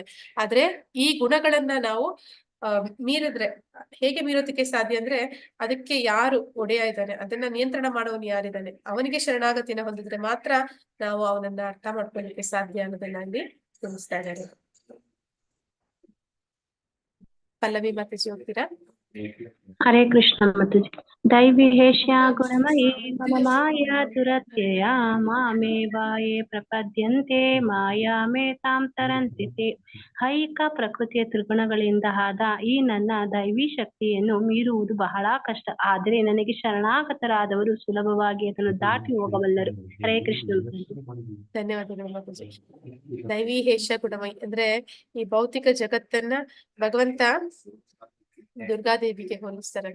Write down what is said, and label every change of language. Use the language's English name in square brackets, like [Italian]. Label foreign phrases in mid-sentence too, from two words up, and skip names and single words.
[Kannada] ಆದ್ರೆ ಈ ಗುಣಗಳನ್ನ ನಾವು ಮೀರಿದ್ರೆ ಹೇಗೆ ಮೀರೋದಕ್ಕೆ ಸಾಧ್ಯ ಅಂದ್ರೆ ಅದಕ್ಕೆ ಯಾರು ಒಡೆಯ ಇದ್ದಾನೆ, ಅದನ್ನ ನಿಯಂತ್ರಣ ಮಾಡೋನು ಯಾರಿದ್ದಾನೆ, ಅವನಿಗೆ ಶರಣಾಗತಿನ ಹೊಂದಿದ್ರೆ ಮಾತ್ರ ನಾವು ಅವನನ್ನ ಅರ್ಥ ಮಾಡ್ಕೊಳ್ಳಿಕ್ಕೆ ಸಾಧ್ಯ ಅನ್ನೋದನ್ನ ಅಲ್ಲಿ ತಿಳಿಸ್ತಾ ಇದ್ದಾರೆ. ಪಲ್ಲವಿ ಮಾತಾಜಿ ಹೋಗ್ತೀರಾ? ಹರೇ ಕೃಷ್ಣ ಮಾತಾಜಿ. [Sanskrit] ದೈವಿಹೇಷ್ಯ ಗುಣಮಯೇ ಮಮ ಮಾಯಾ ದುರತ್ಯಯ ಮಾಮೇವಾಯೇ ಪ್ರಪದ್ಯಂತೆ ಮಾಯಾಮೇ ತಾಂ ತರಂತಿ ತೇ. [Kannada] ಐಹಿಕ ಪ್ರಕೃತಿಯ ತ್ರಿಗುಣಗಳಿಂದ ಆದ ಈ ನನ್ನ ದೈವಿ ಶಕ್ತಿಯನ್ನು ಮೀರುವುದು ಬಹಳ ಕಷ್ಟ. ಆದರೆ ನನಗೆ ಶರಣಾಗತರಾದವರು ಸುಲಭವಾಗಿ ಅದನ್ನು ದಾಟಿ ಹೋಗಬಲ್ಲರು. ಹರೇ ಕೃಷ್ಣ. ಧನ್ಯವಾದಗಳು ಮಾತಾಜಿ. ದೈವಿಹೇಷ್ಯ ಗುಣಮಯಿ ಅಂದ್ರೆ ಈ ಭೌತಿಕ ಜಗತ್ತನ್ನ ಭಗವಂತ ದುರ್ಗಾದೇವಿಗೆ ಹೋಲಿಸ್ತಾರೆ.